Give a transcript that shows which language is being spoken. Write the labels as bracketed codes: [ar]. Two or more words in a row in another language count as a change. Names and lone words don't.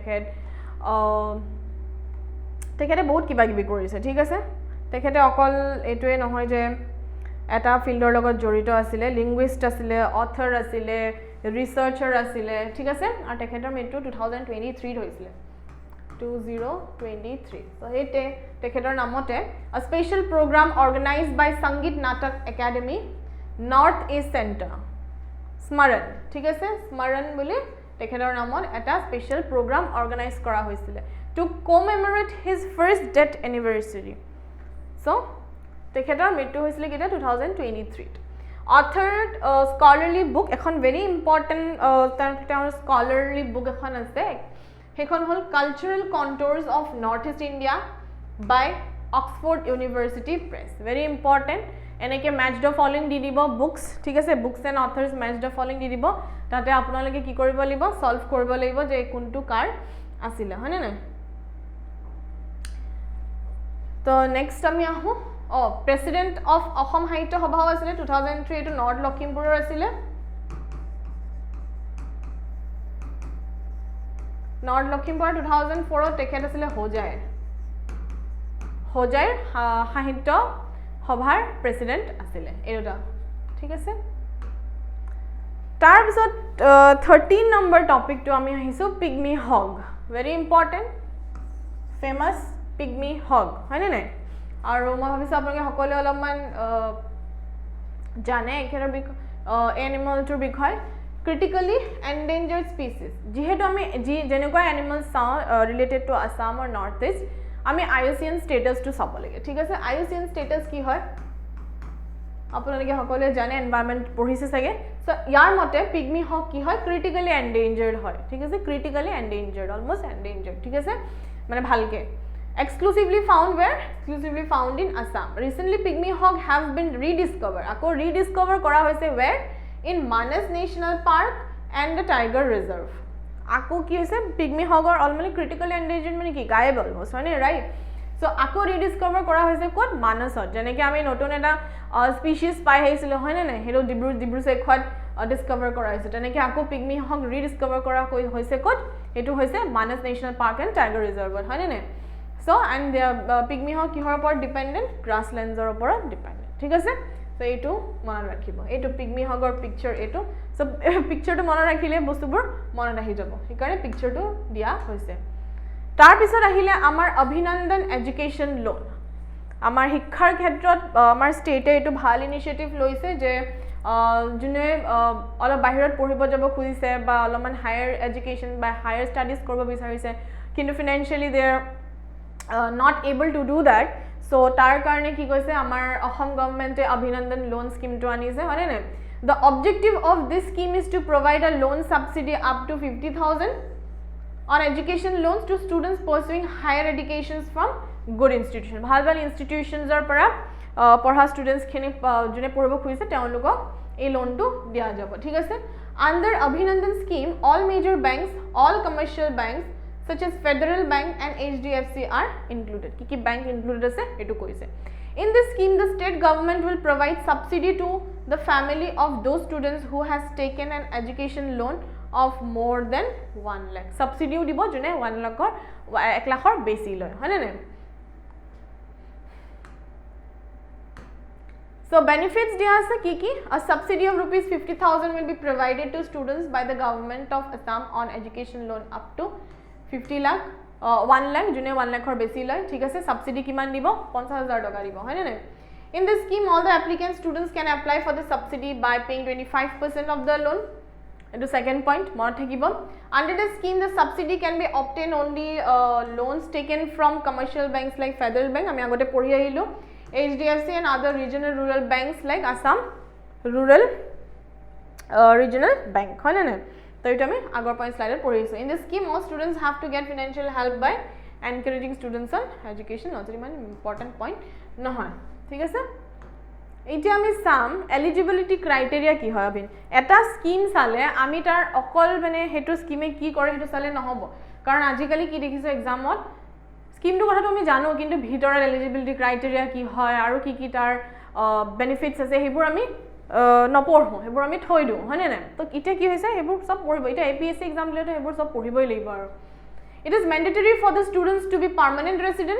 [as] তেখেতে বহুত কিবা কিবি কৰিছে ঠিক আছে তেখেতে অকল এটোৱে নহয় যে এটা ফিল্ডৰ লগত জড়িত আছিল লিংগুইষ্ট আছিল অথৰ আছিল ৰিসাৰ্চাৰ আছিল ঠিক আছে আৰু তেখেতৰ মৃত্যু 2023 হৈছিল 2023 so হেতে তেখেতৰ নামতে [en] a special program organized by Sangeet Natak Academy North East Center [as] স্মৰণ ঠিক আছে স্মৰণ বুলি তেখেতৰ নামত এটা [en] special program organize [as] কৰা হৈছিল [en] to commemorate his first death anniversary [as] so তেখেতৰ মৃত্যু হৈছিল কেতিয়া 2023 [en] authored scholarly book [as] এখন [en] very important [as] তেওঁৰ [en] scholarly book [as] এখন আছে সেইখন হল Cultural Contours of Northeast India by Oxford University Press [en] very important [as] এনেকে [en] match the following [as] দি দিব books ঠিক আছে [en] books and authors match the following [as] দি দিব তাতে আপোনালোকে কি কৰিব লাগিব সলভ কৰিব লাগিব যে কোনটো কাৰ আছিল হয়নে না তো নেক্সট আমি আহো [en] president of [as] অসম সাহিত্য সভাও আছিল 2003 এটো নৰ্থ লখিমপুৰৰ আছিল নৰ্থ লখিমপুৰ 2004 তেখেত আছিল হোজাইৰ সাহিত্য সভাৰ প্ৰেসিডেন্ট আছিল এৰোটা ঠিক আছে তাৰ পিছত 13 নম্বৰ টপিকটো আমি আহিছো পিগমি হগ [en] very important famous pygmy hog [as] হয়নে নাই আৰু মই ভাবিছো আপোনালোকে সকলোৱে অলপমান জানে একেৰ এনিমেলটোৰ বিষয় [en] critically endangered species [as] যেহেতু আমি যেনেকুৱা এনিমেলছ চাওঁ [en] related to Assam or North East [as] আমি IUCN স্ট্যাটাসটো চাব লাগে ঠিক আছে IUCN স্ট্যাটাস কি হয় আপোনালোকে সকলোৱে জানে এনভায়ৰনমেন্ট পঢ়িছে চাগে সো ইয়াৰ মতে পিগমি হক কি হয় [en] critically endangered [as] হয় ঠিক আছে [en] critically endangered almost endangered [as] ঠিক আছে মানে ভালকে [en] exclusively found in Assam recently pygmy hog have been rediscovered [as] আকৌ rediscover কৰা হৈছে [en] where in Manas National Park and the Tiger Reserve [as] আকৌ কি হৈছে [en] pygmy hog or almost critically endangered [as] মানে কি গায়েব অলমোস্ট হয় নে [en] right so [as] আকৌ rediscover কৰা হৈছে কোত মানসত যেনেকৈ আমি নতুন এটা স্পিচিজ পাই আহিছিল হয় নে নাই হেটো ডিব্ৰু সৈখত ডিসকভাৰ কৰা হৈছে তেনেকৈ আকৌ [en] pygmy hog rediscover [as] কৰা হৈছে কোত এটো হৈছে মানস ন্যাশনাল পাৰ্ক এণ্ড টাইগাৰ ৰিজাৰ্ভত হয় নে নাই [en] so and the pygmy hog [as] কিহৰ ওপৰত ডিপেন্ডেন্ট গ্ৰাছল্যান্ডৰ ওপৰত ডিপেন্ডেন্ট ঠিক আছে so এইটো মনত ৰাখিব এইটো [en] pygmy hogৰ [as] পিকচাৰ এইটো so পিকচাৰটো মনত ৰাখিলে বস্তুবোৰ মনত আহি যাব সেইকাৰণে পিকচাৰটো দিয়া হৈছে তাৰ পিছত আহিলে আমাৰ অভিনন্দন [en] education loan [as] আমাৰ শিক্ষাৰ ক্ষেত্ৰত আমাৰ ষ্টেটে এইটো ভাল ইনিচিয়েটিভ লৈছে যে যোনে অলপ বাহিৰত পঢ়িব যাব খুজিছে বা অলপমান [en] higher education [as] বা [en] higher studies [as] কৰিব বিচাৰিছে কিন্তু [en] financially they are not able to do that so [as] তাৰ কাৰণে কি কৈছে আমাৰ অসম গভৰ্ণমেণ্টে অভিনন্দন লোন স্কিমটো আনিছে হয়নে নে [en] the objective of this scheme is to provide a loan subsidy up to 50000 on education loans to students pursuing higher educations from good institution bhal institutions or [as] পৰা পঢ়া [en] students [as] খিনি যোনে পঢ়িব খুজিছে তেওঁলোকক এই লোনটো দিয়া যাব ঠিক আছে [en] under abhinandan scheme all major banks all commercial banks such as Federal Bank and HDFC are included [as] কি বেংক [en] included [as] আছে এইটো কৈছে [en] in this scheme the state government will provide subsidy to the family of those students who has taken an education loan of more than 1 lakh subsidy [as] দিব যোনে 1 লাখৰ 1 লাখৰ বেছি লয় হয়নে নে [en] so benefits [as] দিয়া আছে কি [en] a subsidy of rupees 50000 will be provided to students by the government of Assam on education loan up to 50 লাখ [as] 1 লাখ যোনে 1 লাখৰ বেছি লয় ঠিক আছে সাবসিডি কিমান দিব 50000 টকা দিব হয় নে [en] In this scheme, all the applicant students can apply for the subsidy by paying 25% of the loan. Into second point, [as] মোৰ থাকিব. [en] Under the scheme, the subsidy can be obtained only loans taken from commercial banks like Federal Bank. [as] আমি আগতে পঢ়ি আহিলোঁ. [en] HDFC and other regional rural banks like Assam Rural Regional Bank. [as] হয় না? So ইটো আমি আগৰ [en] point slide [as] পঢ়ি আহিছোঁ. [en] In this scheme, all students have to get financial help by encouraging students on education. Not very important point. [as] নহয়. ঠিক আছে এতিয়া আমি [en] some eligibility criteria [as] কি হয় আবিন এটা স্কিম চালে আমি তাৰ অকল মানে হেতু স্কিমে কি কৰে হেতু চালে নহব কাৰণ আজিকালি কি দেখিছো এক্সামত স্কিমটো কথাটো আমি জানো কিন্তু ভিতৰৰ [en] eligibility criteria [as] কি হয় আৰু কি কি তাৰ বেনিফিটস আছে হেবোৰ আমি নপঢ়ো হেবোৰ আমি থৈ দিও হয়নে না তো ইটা কি হৈছে হেবোৰ সব পঢ়িব ইটা এপিএসসি এক্সাম দিলে হেবোৰ সব পঢ়িবই লাগিব আৰু [en] It is mandatory for the students to be permanent resident.